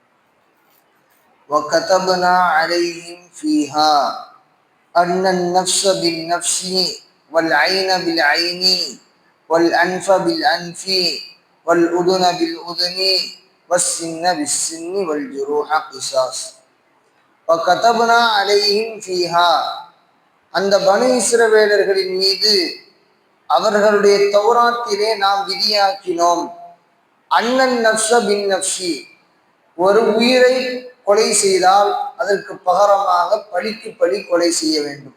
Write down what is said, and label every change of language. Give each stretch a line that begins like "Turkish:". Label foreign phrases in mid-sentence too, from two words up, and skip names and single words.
Arabic: وكتبنا عليهم فيها أن النفس بالنفس والعين بالعين والأنف بالأنف والأذن بالأذن والسن بالسن والجروح قصاص. وكتبنا عليهم فيها
Tamil: அந்த பனு இஸ்ரவேலர்களின் மீது அவர்களுடைய தௌராத்திலே நாம் விதியாக்கினோம்.
Arabic: أن النفس بالنفس,
Tamil: ஒரு உயிரை கொலை செய்தால் அதற்கு பகரமாக பழிக்கு பழி கொலை செய்ய வேண்டும்.